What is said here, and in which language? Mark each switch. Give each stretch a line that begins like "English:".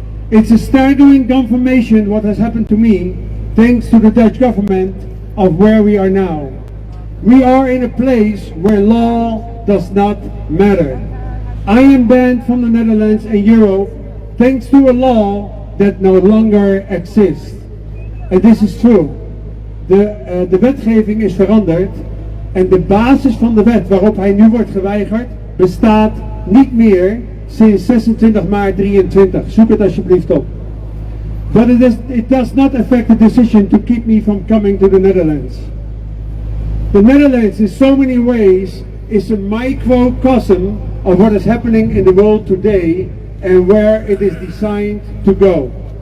English: It's a staggering confirmation what has happened to me, thanks to the Dutch government, of where we are now. We are in a place where law does not matter. I am banned from the Netherlands and Europe thanks to a law that no longer exists. And this is true.
Dutch: De wetgeving is veranderd en de basis van de wet waarop hij nu wordt geweigerd bestaat niet meer sinds 26 maart 23. Zoek het alsjeblieft op.
English: But it does not affect the decision to keep me from coming to the Netherlands. The Netherlands in so many ways is a microcosm of what is happening in the world today and where it is designed to go.